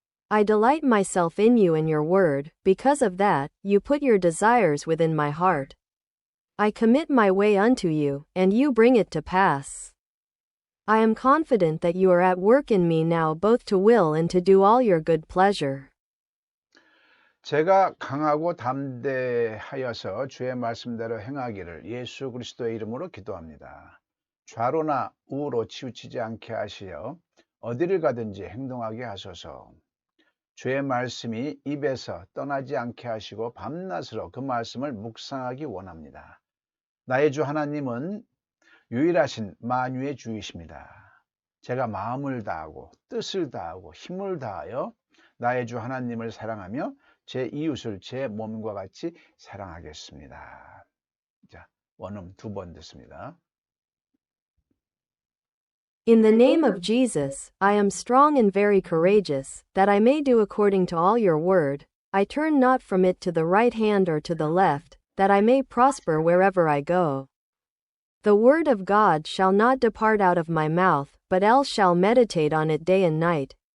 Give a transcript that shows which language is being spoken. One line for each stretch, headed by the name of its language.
English: I delight myself in you and your word. Because of that, you put your desires within my heart. I commit my way unto you, and you bring it to pass. I am confident that you are at work in me now both to will and to do all your good pleasure.
Korean: 제가 강하고 담대하여서 주의 말씀대로 행하기를 예수 그리스도의 이름으로 기도합니다. 좌로나 우로 치우치지 않게 하시어 어디를 가든지 행동하게 하소서. 주의 말씀이 입에서 떠나지 않게 하시고 밤낮으로 그 말씀을 묵상하기 원합니다. 나의 주 하나님은 유일하신 만유의 주이십니다. 제가 마음을 다하고 뜻을 다하고 힘을 다하여 나의 주 하나님을 사랑하며 제 이웃을 제 몸과 같이 사랑하겠습니다. 자, 원음 2번 듣습니다.
English: In the name of Jesus, I am strong and very courageous, that I may do according to all your word. I turn not from it to the right hand or to the left, that I may prosper wherever I go. The word of God shall not depart out of my mouth, but else shall meditate on it day and night.